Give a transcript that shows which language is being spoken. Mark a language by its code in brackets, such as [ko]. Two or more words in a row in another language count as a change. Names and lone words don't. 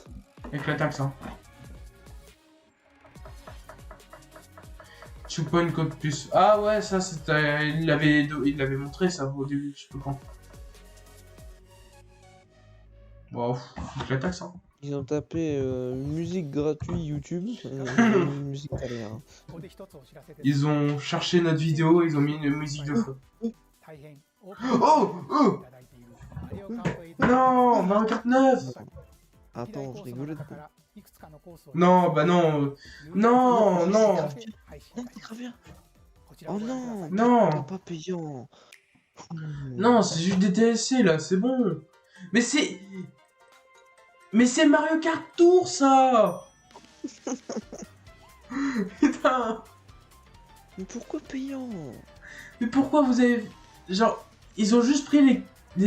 [fr] Avec la taxe, hein. 2 point code plus. Ah ouais, ça c'était... Il l'avait montré ça au début, je sais pas quand. Bon, avec la taxe, hein. Ils ont tapé musique gratuite YouTube. Musique galère. [ja] ここで一つお知らせです。 [fr] Ils ont cherché notre vidéo, ils ont mis une musique de feu. [ja] 大変多く Oh, oh いただいているマリオカート8 [fr] Non, Mario Kart 9. Attends, je rigolais. [ja] 中からいくつかのコースを [fr] Non, bah non. Non, non. [ja] 配信 [fr] Non, mais gravien. [ja] こちら Oh をご覧ください [fr] non, Non. pas payant. Non, c'est juste des DLC là, c'est bon. Mais c'est... Mais c'est Mario Kart Tour ça. Putain. Mais pourquoi payant? Mais pourquoi vous avez... Genre, ils ont juste pris les...